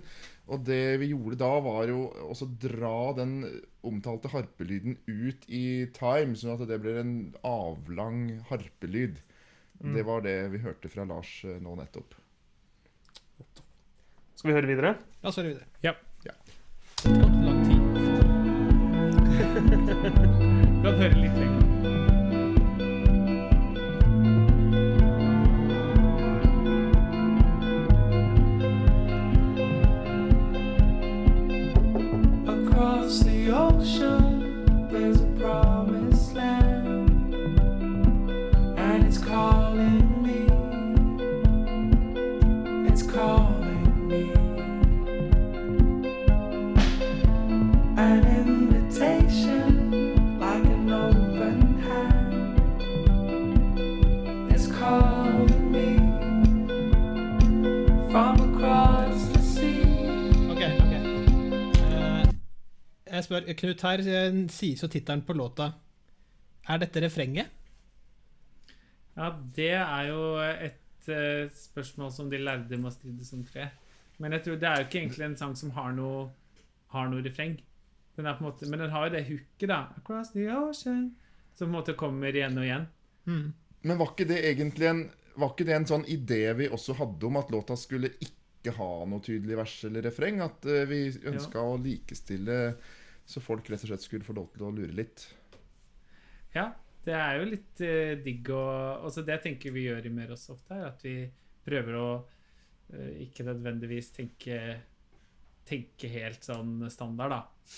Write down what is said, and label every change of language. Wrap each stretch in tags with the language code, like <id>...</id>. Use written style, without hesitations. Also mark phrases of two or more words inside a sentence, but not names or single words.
<no>Og det vi gjorde da var jo også dra den omtalte harpelyden ut i time, sånn at det ble en avlang harpelyd. Det var det vi hørte fra Lars nå nettopp. Skal vi høre videre? La oss høre videre. Ja. Det kan ta lang tid. Du kan høre litt lenger.</no> <en>Across the ocean, there's a promised land, and it's calling me. It's calling me. An invitation, like an open hand. It's calling me from across the sea.</en> <no>Ok. Jeg spør, Knut her sies jo tittelen på låta. Er dette refrenget? Ja, det er jo et spørsmål som de lærde må strides om tre. Men jeg tror det er jo ikke egentlig en sang som har noe refreng. Den er på en måte, men den har jo det hooket da.</no> <en>Across the ocean.</en> <no>Som på en måte kommer igjen og igjen. Men var ikke det egentlig en sånn idé vi også hadde om at låta skulle ikke ha noe tydelig vers eller refreng? At vi ønsket å likestille så folk rett og slett skulle få lov til å lure litt. Ja, det er jo litt digg og også det tenker vi gjør i mer også ofte her, at vi prøver å ikke nødvendigvis tenke helt sånn standard da.</no>